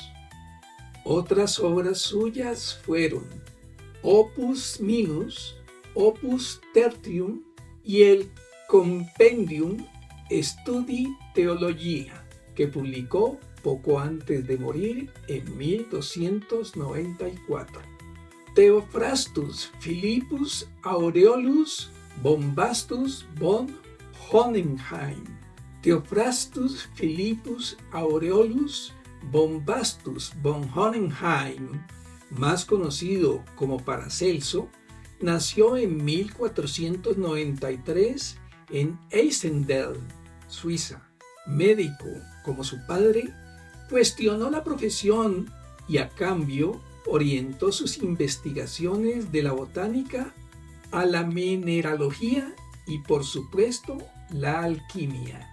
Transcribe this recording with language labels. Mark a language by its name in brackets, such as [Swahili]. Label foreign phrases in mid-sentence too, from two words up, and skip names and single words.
[Spanish] Otras obras suyas fueron Opus Minus, Opus Tertium y el Compendium Studii Theologiae, que publicó poco antes de morir en 1294. Theophrastus Philippus Aureolus Bombastus von Hohenheim. Theophrastus Philippus Aureolus Bombastus von Hohenheim, más conocido como Paracelso, nació en 1493 en Eisendeln, Suiza. Médico como su padre, cuestionó la profesión y a cambio orientó sus investigaciones de la botánica a la mineralogía y por supuesto la alquimia.